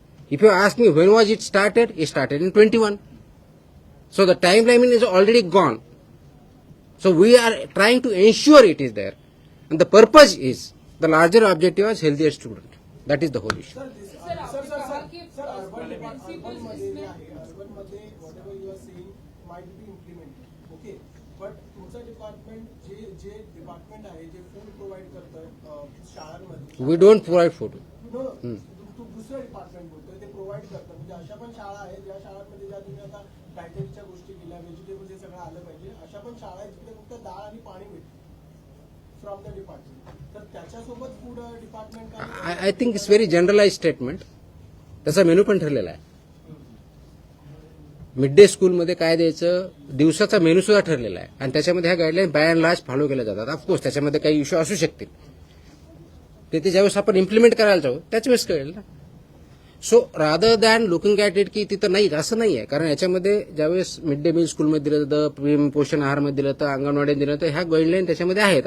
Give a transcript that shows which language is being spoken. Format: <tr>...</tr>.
<en>If you ask me when was it started in 21. So the timeline is already gone. So we are trying to ensure it is there. And the purpose is, the larger objective is healthier student. That is the whole issue.</en> <mr>Urban मध्ये urban मध्ये</mr> <en>whatever you are saying might be implemented. Okay, but</en> <mr>तुमचं department जे department आहे जे food provide करतं शाळांमध्ये,</mr> <en>We don't provide food.</en> <mr>दुसरं department बोलतोय ते प्रोव्हाइड करतं. म्हणजे अशा पण शाळा आहेत ज्या शाळांमध्ये ज्या तुम्ही आता डायटरीच्या गोष्टी दिल्या, व्हेजिटेबल हे सगळं आलं पाहिजे, अशा पण शाळा आहेत जिकडे फक्त डाळ आणि पाणी मिळतं</mr> <en>From the department.</en> <mr>तर त्याच्यासोबत food department</mr> <en>I think it's very generalized statement.</en> <mr>त्याचा मेनू पण ठरलेला आहे. मिड डे स्कूलमध्ये काय द्यायचं, दिवसाचा मेनू सुद्धा ठरलेला आहे. आणि त्याच्यामध्ये ह्या guideline bye and large follow केल्या जातात. ऑफकोर्स त्याच्यामध्ये काही इश्यू असू शकतील, ते ज्यावेळेस आपण इम्प्लिमेंट करायला जाऊ त्याच वेळेस कळेल ना.</mr> <en>so rather than looking at it</en> <mr>की तिथं नाही, असं नाही आहे. कारण याच्यामध्ये ज्यावेळेस मिड डे मील स्कूलमध्ये दिलं जातं, पीएम पोषण आहारमध्ये दिलं तर अंगणवाडीत दिलं तर ह्या गाईडलाईन त्याच्यामध्ये आहेत.</mr>